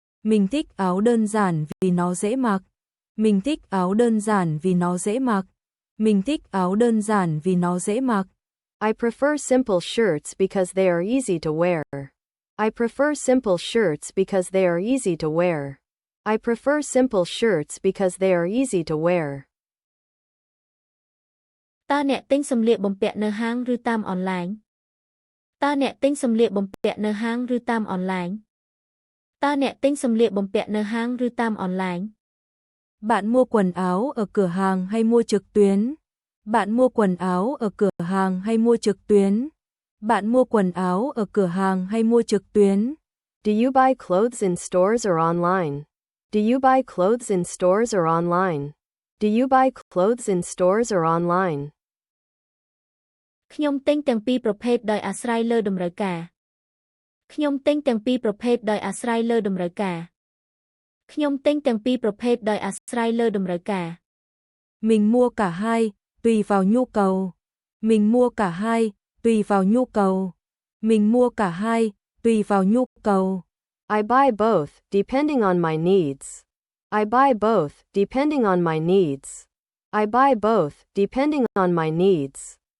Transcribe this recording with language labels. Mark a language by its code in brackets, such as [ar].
[vi] Mình thích áo đơn giản vì nó dễ mặc. Mình thích áo đơn giản vì nó dễ mặc. Mình thích áo đơn giản vì nó dễ mặc. [en] I prefer simple shirts because they are easy to wear. I prefer simple shirts because they are easy to wear. I prefer simple shirts because they are easy to wear. [km] តើអ្នកទិញសម្លៀកបំពាក់នៅហាងឬតាមអនឡាញតើអ្នកទិញសម្លៀកបំពាក់នៅហាងឬតាមអនឡាញតើអ្នកទិញសម្លៀកបំពាក់នៅហាងឬតាមអនឡាញ [vi] Bạn mua quần áo ở cửa hàng hay mua trực tuyến? Bạn mua quần áo ở cửa hàng hay mua trực tuyến? Bạn mua quần áo ở cửa hàng hay mua trực tuyến? [en] Do you buy clothes in stores or online? Do you buy clothes in stores or online? Do you buy clothes in stores or online? [km] ខ្ញុំទិញទាំងពីរប្រភេទដោយអាស្រ័យលើតម្រូវការ ខ្ញុំទិញទាំងពីរប្រភេទដោយអាស្រ័យលើតម្រូវការ ខ្ញុំទិញទាំងពីរប្រភេទដោយអាស្រ័យលើតម្រូវការ [vi] Mình mua cả hai, tùy vào nhu cầu. Mình mua cả hai, tùy vào nhu cầu. Mình mua cả hai, tùy vào nhu cầu. [en] I buy both, depending on my needs. I buy both, depending on my needs. I buy both, depending on my needs.